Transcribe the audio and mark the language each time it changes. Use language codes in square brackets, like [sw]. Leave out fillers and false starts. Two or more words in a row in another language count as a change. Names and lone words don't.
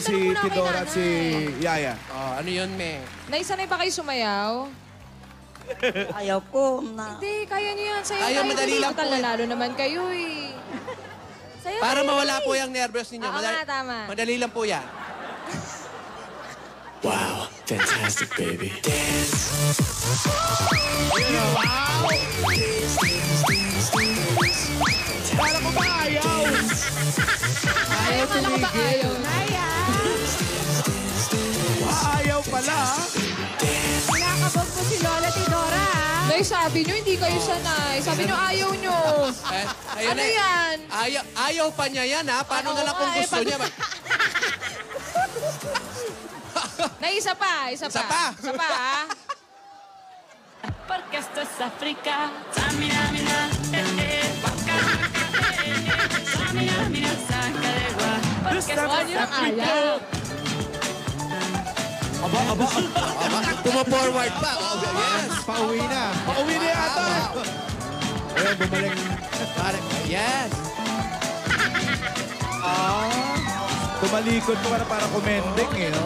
[tl] si tanong muna kay Tidora at si Nanay. Yaya. Ano yun, me? Nay, sanay ba kayo sumayaw? Ayaw ko na. Hindi, kaya niyo yan. Sayo Ayaw, tayo. madali lang po. Lalo naman kayo eh. Sayo Para tayo, mawala Nay. po yung nervous ninyo. Oo nga, tama. Madali lang po yan. [en] Wow, fantastic, baby. Dance. [tl] Kala ko ba ayaw? Ayaw, kala ko ba ayaw? Ayaw pala. Kinakabog po si Lola Tidora. Nay, sabi niyo, hindi kayo sanay. Sabi niyo, ayaw niyo. Ayun Ano eh. yan? Ayaw pa niya yan, ha? Paano na lang kung gusto niya? Nay, isa pa. Isa pa, ha? [es] Porque esto es África. Samina, mina, waka, samina, mina, saca de gua. Porque esto One es [tl] yung [es] África. [tl] ayaw. Aba. Tuma-forward pa. [en] Oh, yes. [tl] Pauwi na. Pauwi na yata. Ayun, bumalik. Yes. Tumalikod mo para kumending eh, no?